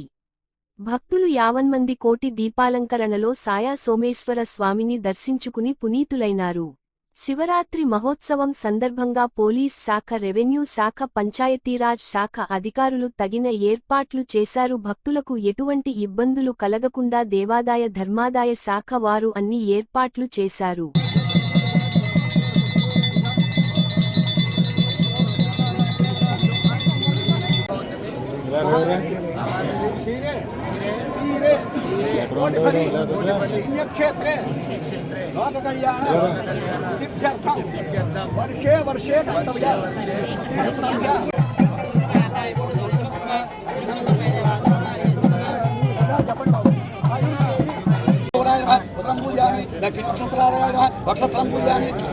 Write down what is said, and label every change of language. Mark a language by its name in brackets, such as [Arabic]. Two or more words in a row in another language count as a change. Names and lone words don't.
[Telugu] భక్తులు 50 మంది కోటి దీపాలంకరణలో సాయా సోమేశ్వర స్వామిని దర్శించుకుని పునీతులైనారు. శివరాత్రి మహోత్సవం సందర్భంగా పోలీస్ శాఖ, రెవెన్యూ శాఖ, పంచాయతీరాజ్ శాఖ అధికారులు తగిన ఏర్పాట్లు చేశారు. భక్తులకు ఎటువంటి ఇబ్బందులు కలగకుండా దేవాదాయ ధర్మాదాయ శాఖ వారు అన్ని ఏర్పాట్లు చేశారు. [Sanskrit] पुण्यक्षेत्रे लोककल्याण सिद्ध्यर्थं वर्षे वर्षे कर्तव्य नक्षत्रं पूजयामि